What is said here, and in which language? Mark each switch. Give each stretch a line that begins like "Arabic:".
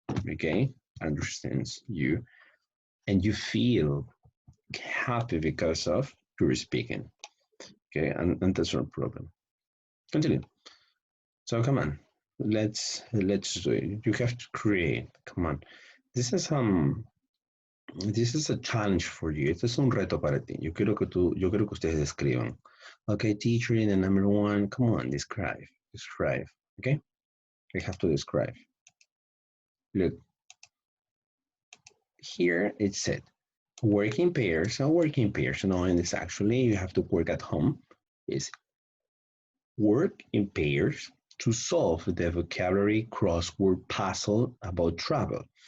English: Okay, understands you, and you feel happy because of your speaking. Okay, and that's no problem. Continue. So come on, let's do it. You have to create. Come on. This is this is a challenge for you.
Spanish: Este es un reto para ti. Yo quiero que ustedes escriban.
English: Okay, teacher, in the number one, come on, describe. Okay, we have to describe. Look, here it said working pairs. A working pairs, no, and it's actually you have to work at home. Is work in pairs to solve the vocabulary crossword puzzle about travel.